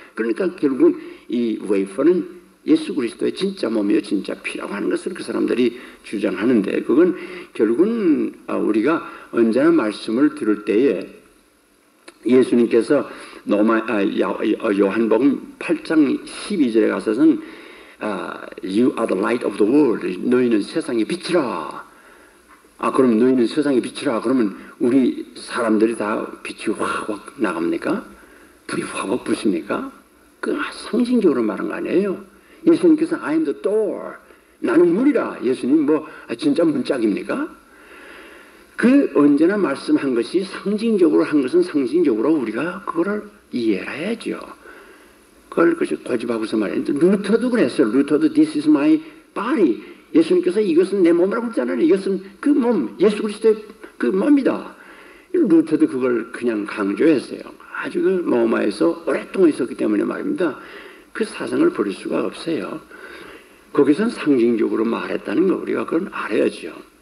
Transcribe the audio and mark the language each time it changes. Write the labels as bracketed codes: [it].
[ko] 그러니까 결국은 이 웨이퍼는 예수 그리스도의 진짜 몸이요 진짜 피라고 하는 것을 그 사람들이 주장하는데, 그건 결국은 우리가 언제나 말씀을 들을 때에 예수님께서 요한복음 8장 12절에 가서는 [en] You are the light of the world. [ko] 너희는 세상의 빛이라. 그럼 너희는 세상의 빛이라. 그러면 우리 사람들이 다 빛이 확 나갑니까? 불이 확 붙습니까? 그 상징적으로 말한 거 아니에요. 예수님께서 [en] I am the door, [ko] 나는 문이라. 예수님 진짜 문짝입니까? 그 언제나 말씀한 것이 상징적으로 한 것은 상징적으로 우리가 그거를 이해해야죠. 그걸 고집하고서 말했는데, 루터도 그랬어요. 루터도 [en] This is my body. [ko] 예수님께서 이것은 내 몸이라고 그랬잖아요. 이것은 그 몸, 예수 그리스도의 그 몸이다. 루터도 그걸 그냥 강조했어요. 아주 그 로마에서 오랫동안 있었기 때문에 말입니다. 그 사상을 버릴 수가 없어요. 거기선 상징적으로 말했다는 거 우리가 그건 알아야죠.